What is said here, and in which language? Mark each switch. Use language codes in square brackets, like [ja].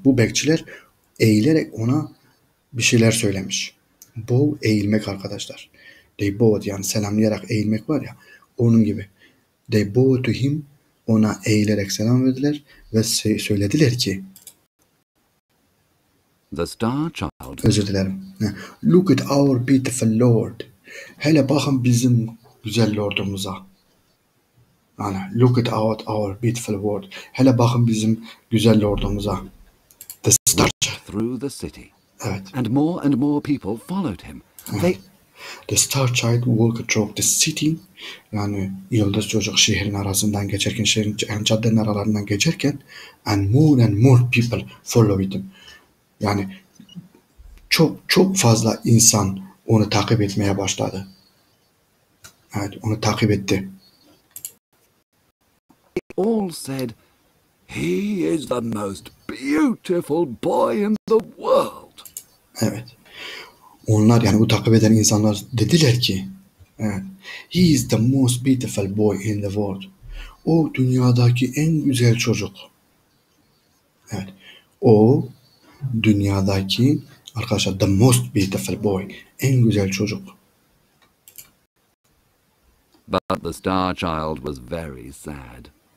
[tr] Bu bekçiler eğilerek ona bir şeyler söylemiş. Bow eğilmek arkadaşlar. [en] They bowed [tr] yani selamlayarak eğilmek var ya onun gibi. [en] They bowed to him [tr] ona eğilerek selam verdiler ve söylediler ki [en] The Star Child. [tr] Özür dilerim. [en] Look at our beautiful Lord. [tr] Hele bakın bizim güzel lordumuza. Yani [en] look at our beautiful Lord. [tr] Hele bakın bizim güzel lordumuza. [en] The Star Child. Through the city. [tr] Evet. [en] And more people followed him. They The Star Child walked through the city. [tr] Yani yıldız çocuk şehrin arasından geçerken, şehrin caddenin aralarından geçerken [en] and more people followed him. [tr] Yani çok fazla insan onu takip etmeye başladı. Evet, onu takip etti. [en] all said, "He is the most beautiful boy in the world." [tr] Evet. Onlar yani bu takip eden insanlar dediler ki evet, [en] he is the most beautiful boy in the world. [tr] O dünyadaki en güzel çocuk. Evet. O dünyadaki arkadaşlar [en] the most beautiful boy. [tr] En güzel çocuk. [en] But the Star Child was very sad.